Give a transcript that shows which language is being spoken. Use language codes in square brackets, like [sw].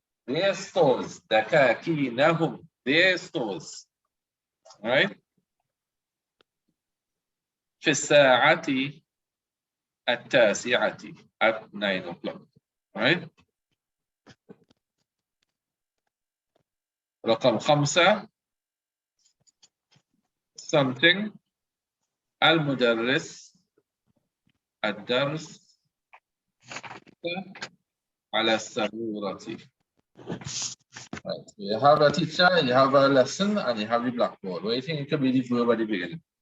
[en] Their stores, dakakinahum, their stores, right? [ar] في الساعة التاسعة [en] at 9 o'clock, right? [ar] رقم 5 [en] something [ar] المدرس الدرس على السبورة. [en] Right. You have a teacher, you have a lesson, and you have the blackboard. What do you think it could be the verb at the beginning?